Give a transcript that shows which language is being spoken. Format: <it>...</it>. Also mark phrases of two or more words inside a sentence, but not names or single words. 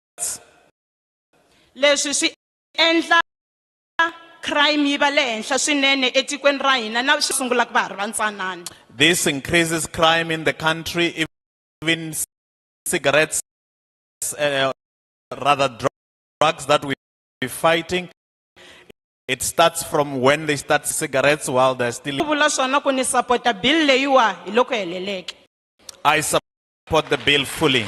<ts>Leswi swi endla crime yi va le henhla swinene etikweni ra hina na swi sungula ku va ha ri vantsanana.</ts> <en>This increases crime in the country, even cigarettes, rather drugs that we're fighting. It starts from when they start cigarettes while they're still. I support the bill fully.</en>